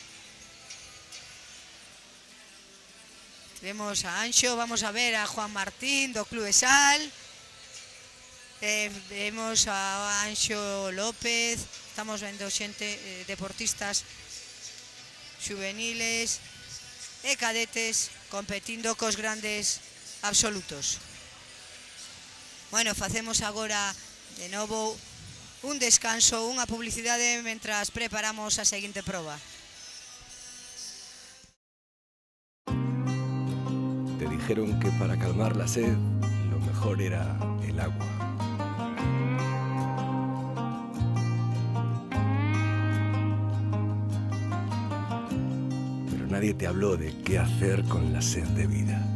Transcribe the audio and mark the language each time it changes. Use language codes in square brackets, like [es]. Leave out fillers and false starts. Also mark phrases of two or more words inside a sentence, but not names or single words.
[gl] Vemos a Anxo, vamos a ver a Juan Martín do Clube Sal, vemos a Anxo López, estamos vendo xente, deportistas juveniles e cadetes competindo cos grandes absolutos. Bueno, facemos agora de novo un descanso, unha publicidade, mentras preparamos a seguinte proba. [es] Te dijeron que para calmar la sed, lo mejor era el agua. Pero nadie te habló de qué hacer con la sed de vida.